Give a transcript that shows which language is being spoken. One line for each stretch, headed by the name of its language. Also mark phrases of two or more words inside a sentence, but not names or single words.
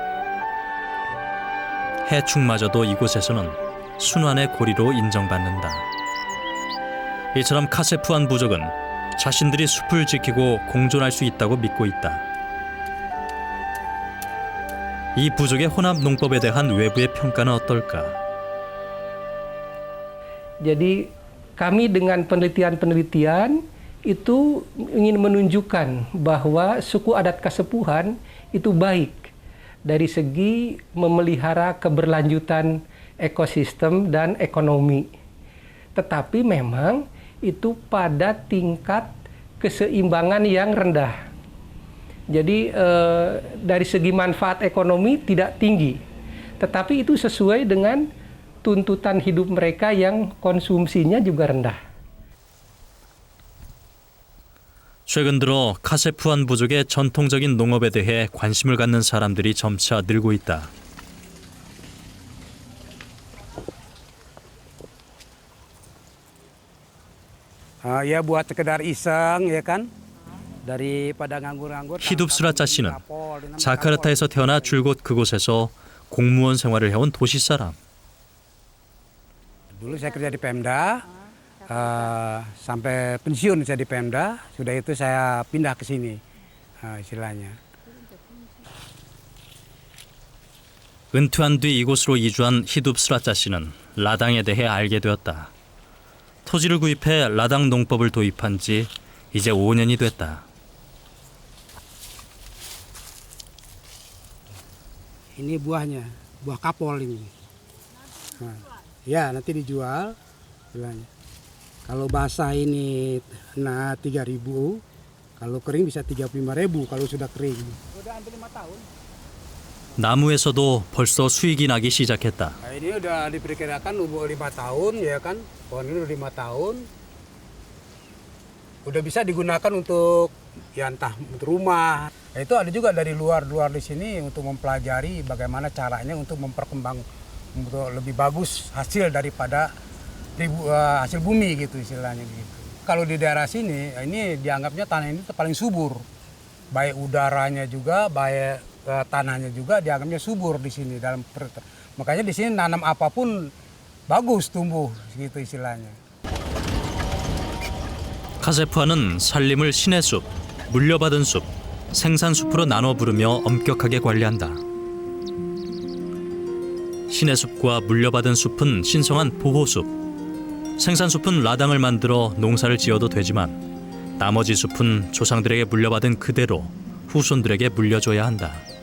Korean: 해충마저도 이곳에서는 순환의 고리로 인정받는다. 이처럼 카세프안 부족은 자신들이 숲을 지키고 공존할 수 있다고 믿고 있다. 이 부족의 혼합 농법에 대한 외부의 평가는 어떨까?
Indonesian: Jadi kami dengan penelitian-penelitian itu ingin menunjukkan bahwa suku adat Kasepuhan itu baik dari segi memelihara keberlanjutan ekosistem dan ekonomi. Tetapi memang itu pada tingkat keseimbangan yang rendah. Jadi dari segi manfaat ekonomi tidak tinggi. Tetapi itu sesuai dengan tuntutan hidup mereka yang konsumsinya juga rendah.
Korean: 최근 들어 카세프안 부족의 전통적인 농업에 대해 관심을 갖는 사람들이 점차 늘고 있다.
Indonesian: Ya buat sekedar iseng ya kan. Daripada nganggur-nganggur.
Korean: 히둡스라짜 씨는 자카르타에서 태어나 줄곧 그곳에서 공무원 생활을 해온 도시 사람.
Indonesian: Dulu saya kerja di Pemda, sampai pensiun saya di Pemda. Sudah itu saya pindah ke sini, istilahnya.
Korean: 은퇴한 뒤 이곳으로 이주한 히둡스라짜 씨는 라당에 대해 알게 되었다. 토지를 구입해 라당 농법을 도입한 지 이제 5년이 됐다.
Indonesian: Ini buahnya, buah kapol ini. Ya nanti dijual, istilahnya. Kalau basah ini 3.000, kalau kering bisa 35.000 kalau sudah kering. Udah hampir 5 tahun.
Korean: 나무에서도 벌써 수익이 나기 시작했다.
Indonesian: Ini udah diperkirakan umur 5 tahun ya kan, pohon ini udah 5 tahun. Udah bisa digunakan untuk ya entah untuk rumah. Itu ada juga dari luar di sini untuk mempelajari bagaimana caranya untuk memperkembang untuk lebih bagus hasil daripada hasil bumi gitu istilahnya gitu. Kalau di daerah sini ini dianggapnya tanah ini paling subur. Baik udaranya juga, baik tanahnya juga dianggapnya subur di sini dalam makanya di sini nanam apapun bagus tumbuh gitu istilahnya.
Korean: 카세프안은 산림을 신의 숲, 물려받은 숲, 생산숲으로 나눠 부르며 엄격하게 관리한다. 신의 숲과 물려받은 숲은 신성한 보호숲, 생산숲은 라당을 만들어 농사를 지어도 되지만 나머지 숲은 조상들에게 물려받은 그대로 후손들에게 물려줘야 한다.